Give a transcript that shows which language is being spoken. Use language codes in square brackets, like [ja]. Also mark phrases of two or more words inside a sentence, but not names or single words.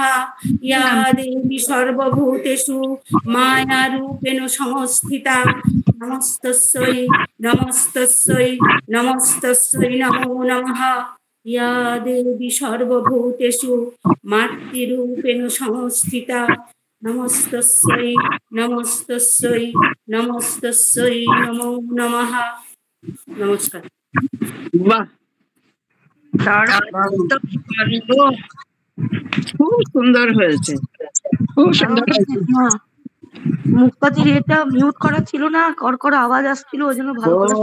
[sa] ইয়া দেবী সর্বভূতেষু মায়ারূপেণ সংস্থিতা, নমস্তস্যৈ নমস্তস্যৈ নমস্তস্যৈ নমো নমঃ। ইয়া দেবী সর্বভূতেষু মাতৃরূপেণ সংস্থিতা, নমস্তস্যৈ নমস্তস্যৈ নমস্তস্যৈ নমো নমঃ। [bn] নমস্কার। বাহ, খুব সুন্দর হয়েছে, খুব সুন্দর হয়েছে। মুক্তাদির এটা মিউট করা ছিল না, কড়কড় আওয়াজ আসছিল, ওই জন্য ভালো করে